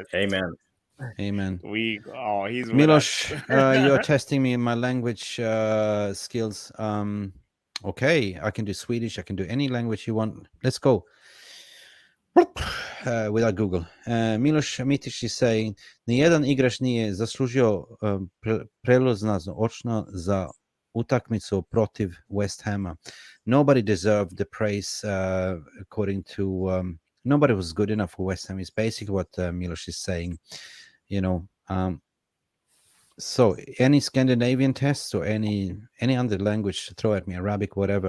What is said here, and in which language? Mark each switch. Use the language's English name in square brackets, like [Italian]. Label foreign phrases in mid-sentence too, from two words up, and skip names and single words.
[English] Amen. He's Milos, you're testing me in my language skills. Okay, I can do Swedish. I can do any language you want. Let's go. Without Google. Miloš Mitić is saying, [Serbian] nijedan igrač nije zaslužio prelazno očno za utakmicu protiv West Hama. [English] Nobody deserved the praise according to nobody was good enough for West Ham is basically what Miloš is saying. You know, So any Scandinavian tests or any other language, throw at me, Arabic, whatever.